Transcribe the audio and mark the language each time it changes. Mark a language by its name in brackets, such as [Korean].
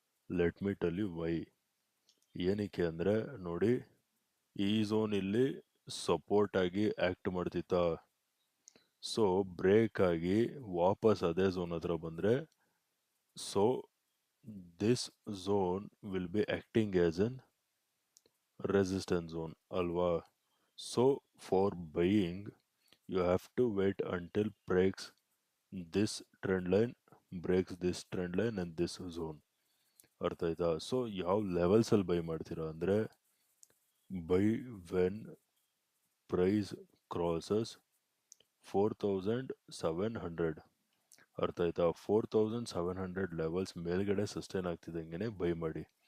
[English] Let me tell you why. [Kannada] ಏನಕ್ಕೆ ಅಂದರೆ, ನೋಡಿ, ಈ ಝೋನ್ ಇಲ್ಲಿ ಸಪೋರ್ಟ್ ಆಗಿ ಆ್ಯಕ್ಟ್ ಮಾಡ್ತಿತ್ತಾ? [English] so break [Kannada] ಆಗಿ ವಾಪಸ್ ಅದೇ ಝೋನ್ ಹತ್ರ ಬಂದರೆ, [English] So this zone will be acting as an resistance zone ಅಲ್ವಾ? So for buying you have to wait until breaks this trend line, breaks this trend line and this zone. [Kannada] ಅರ್ಥ ಆಯ್ತಾ? [English] so [Kannada] ಯಾವ ಲೆವೆಲ್ಸಲ್ಲಿ by ಮಾಡ್ತೀರಾ ಅಂದರೆ, [English] Buy when price crosses 4700. [Kannada] ಅರ್ಥ ಆಯ್ತಾ? 4700 levels ಮೇಲ್ಗಡೆ sustain ಆಗ್ತಿದ್ದಂಗೆ by ಮಾಡಿ.